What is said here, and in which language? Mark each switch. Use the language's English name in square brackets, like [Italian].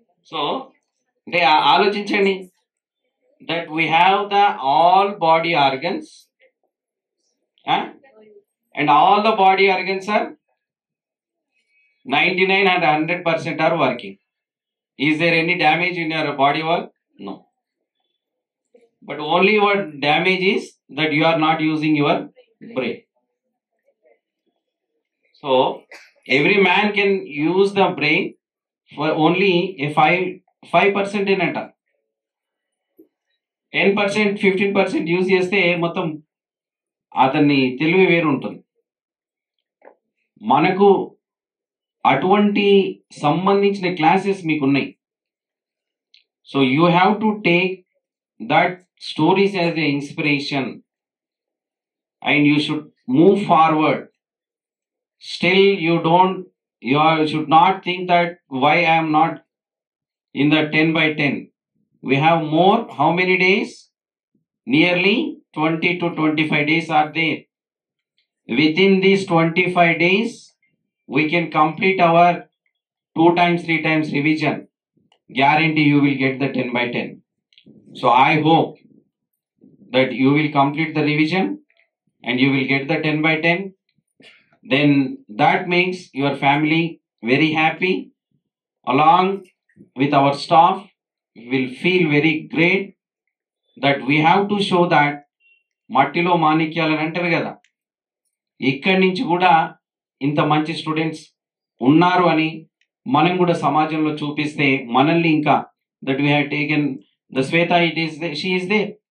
[English] so [Telugu] అంటే ఆలోచించండి, [English] That we have the all body organs and all the body organs are 99 and 100% are working. Is there any damage in your body wall? No. But only what damage is that you are not using your brain. So every man can use the brain for only a 5% in it. [Telugu] 10%, 15% use చేస్తే మొత్తం అతన్ని తెలివి వేరు ఉంటుంది. మనకు అటువంటి సంబంధించిన classes మీకు ఉన్నాయి. [English] So you have to take that stories as a inspiration and you should move forward. Still you should not think that why I am not in the 10/10. We have more. How many days? Nearly 20 to 25 days are there. Within these 25 days, we can complete our 2 times, 3 times revision. Guarantee you will get the 10/10. So I hope that you will complete the revision and you will get the 10/10. Then that makes your family very happy. Along with our staff, will feel very great that we have to show that [Telugu] మట్టిలో మాణిక్యాలని అంటారు కదా, ఇక్కడి నుంచి కూడా ఇంత మంచి students ఉన్నారు అని మనం కూడా సమాజంలో చూపిస్తే మనల్ని ఇంకా [English] That we have taken the Shweta, she is there.